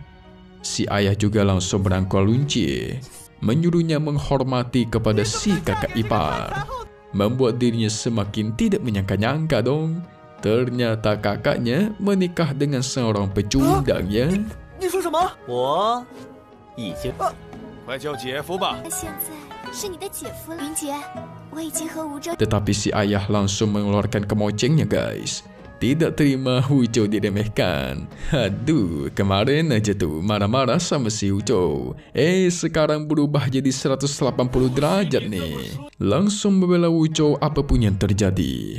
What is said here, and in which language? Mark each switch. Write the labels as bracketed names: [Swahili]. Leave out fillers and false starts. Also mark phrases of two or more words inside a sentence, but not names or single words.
[Indonesian] Si ayah juga langsung merangkul Yunjie, menyuruhnya menghormati kepada si kakak ipar. Membuat dirinya semakin tidak menyangka-nyangka dong. Ternyata kakaknya menikah dengan seorang pecundang ya. [Chinese] 你说什么？我已经快叫姐夫吧。现在是你的姐夫了，云杰，我已经和吴州。 [Indonesian] Tetapi si ayah langsung mengeluarkan kemocengnya guys. Tidak terima Wuzhou diremehkan. Aduh, kemarin aja tuh marah-marah sama si Wuzhou. Sekarang berubah jadi 180 derajat nih. Langsung membela Wuzhou apapun yang terjadi.